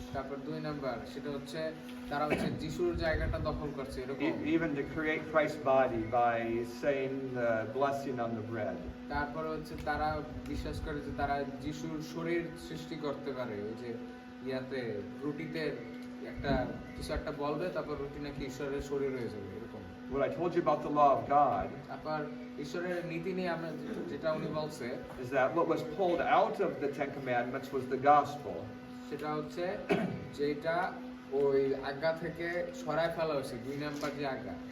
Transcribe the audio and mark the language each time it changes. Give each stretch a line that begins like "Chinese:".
Bangla: তারপর 2 নাম্বার সেটা হচ্ছে তারা হচ্ছে যিশুর জায়গাটা দখল করছে এরকম।
English: Even to create Christ's body by saying the blessing on the bread.
Bangla: তারপর হচ্ছে তারা বিশ্বাস করে যে তারা যিশুর শরীর সৃষ্টি করতে পারে, ওই যে ইয়াতে রুটিতে কিছু একটা বলবে তারপর রুটি নাকি ঈশ্বরের শরীর হয়ে যাবে এরকম।
English: What I told you about the law of God
Bangla: তারপর ঈশ্বরের নীতি নিয়ে আমরা যেটা উনি বলছে
English: is that what was pulled out of the 10 commandments was the gospel.
Bangla: সেটা হচ্ছে যেটা ওই আজ্ঞা থেকে সরায় ফেলা হয়েছে 2 নাম্বার যে আজ্ঞা